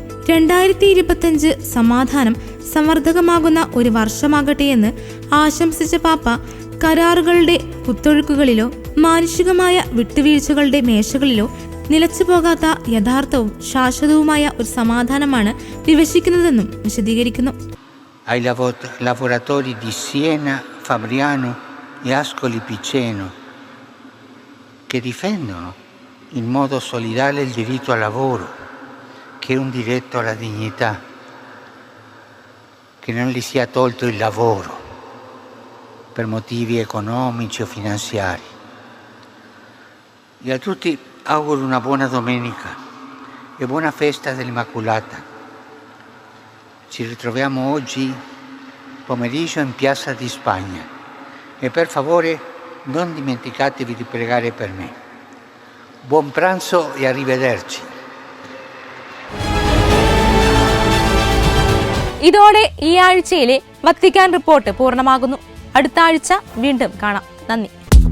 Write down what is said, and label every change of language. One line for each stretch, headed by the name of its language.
Malayalam: 2025 സമാധാനം സമർത്ഥകമാകുന്ന ഒരു വർഷമാകട്ടെ എന്ന് ആശംസിച്ച പാപ്പ കരാറുകളുടെ കുത്തൊഴുക്കുകളിലോ മാനുഷികമായ വിട്ടുവീഴ്ചകളുടെ മേശകളിലോ നിലച്ചു പോകാത്ത യഥാർത്ഥവും ശാശ്വതവുമായ ഒരു സമാധാനമാണ് വിവശിക്കുന്നതെന്നും വിശദീകരിക്കുന്നു.
Italian: Ai lavoratori di Siena, Fabriano e Ascoli Piceno che difendono in modo solidale il diritto al lavoro, che è un diritto alla dignità, che non gli sia tolto il lavoro per motivi economici o finanziari. E a tutti auguro una buona domenica e buona festa dell'Immacolata. Ci ritroviamo oggi pomeriggio in Piazza di Spagna e per favore non dimenticatevi di pregare per me. Buon pranzo e arrivederci.
Malayalam: ഇതോടെ ഈ ആഴ്ചയിലെ Vatican report പൂർണ്ണമാകുന്നു. അടുത്ത ആഴ്ച വീണ്ടും കാണാം. നന്ദി.